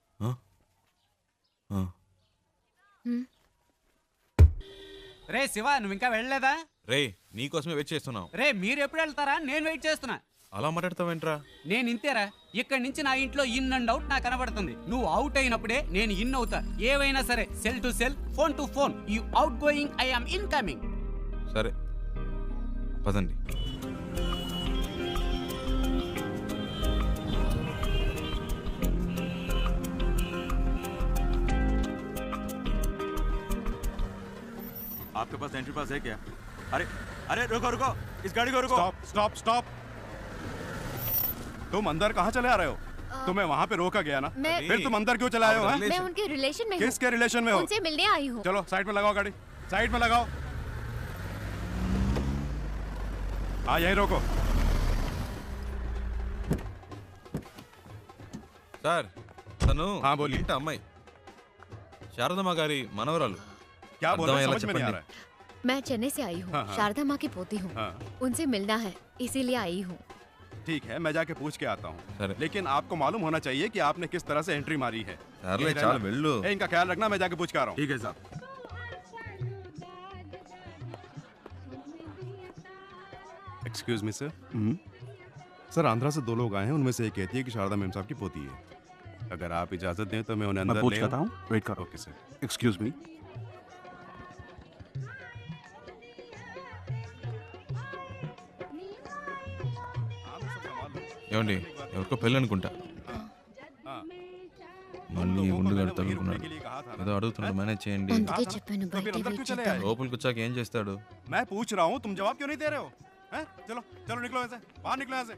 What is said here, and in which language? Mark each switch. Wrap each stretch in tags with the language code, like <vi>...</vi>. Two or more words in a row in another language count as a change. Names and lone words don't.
<te>రే శివ, నువ్వు ఇంకా వెళ్ళలేదా? రే నీకోసమే వెయిట్ చేస్తున్నావు. రే మీరు ఎప్పుడు వెళ్తారా? నేను వెయిట్ చేస్తున్నా. అలా మాట్లాడతావేంట్రా? నేను ఇంతేరా. ఇక్కడి నుంచి నా ఇంట్లో</te> <en>in and out</en> <te>నాకు కనబడుతుంది. నువ్వు అవుట్ అయినప్పుడే నేను ఇన్ అవుతా. ఏవైనా సరే,</te> <en>cell to cell, phone to phone. you outgoing, I am incoming.</en> <te>సరే పదండి.</te> <hi>आपके पास</hi> <en>entry pass</en> <hi>है क्या? अरे अरे रुको रुको, इस गाड़ी को रुको.</hi> <en>stop stop stop.</en> <hi>तुम अंदर कहाँ चले आ रहे हो? तुम्हें वहाँ पे रोका गया ना, फिर तुम अंदर क्यों चले आए हो? मैं उनके रिलेशन में हूँ. किसके रिलेशन में हो? उनसे मिलने आई हूँ. चलो साइड में लगाओ गाड़ी, साइड में लगाओ. हाँ यहीं रोको.</hi> <te>సార్, తను ఇంట అమ్మాయి, శారదమ్మ గారి మనవరాలు.</te> <hi>क्या बोल रहे हो? समझ में नहीं आ रहा है. मैं चेन्नई से आई हूँ. शारदा माँ की पोती हूँ. उनसे मिलना है, इसीलिए आई हूँ. ठीक है, मैं जाके पूछ के आता हूँ. लेकिन आपको मालूम होना चाहिए कि आपने किस तरह से एंट्री मारी है.</hi> <te>చాలు వెళ్ళు.</te> <hi>इनका ख्याल रखना, मैं जाके पूछ के आ रहा हूँ. ठीक है साहब.</hi> <en>excuse me sir.</en> <hi>सर आंध्रा से 2 लोग आए हैं, उनमें से एक कहती है कि शारदा मैम साहब की पोती है। अगर आप इजाजत दें तो मैं उन्हें अंदर पूछ ले लेता हूँ, वेट करो।</hi> <en>OK sir. excuse me.</en> <te>ఏమండి ఎవరికో పెళ్ళి అనుకుంటా మళ్ళీ ఉండుగాడు తగులుకున్నాడు ఏదో అడుగుతున్నాడు మేనేజ్ చేయండి అందుకే చెప్పాను బయటే వెయిట్ చేద్దాం. లోపలికి వచ్చాక ఏం చేస్తాడు</te> <hi>मैं पूछ रहा हूँ, तुम जवाब क्यों नहीं दे रहे हो? हैं? चलो चलो निकलो ऐसे, बाहर निकलो ऐसे।</hi>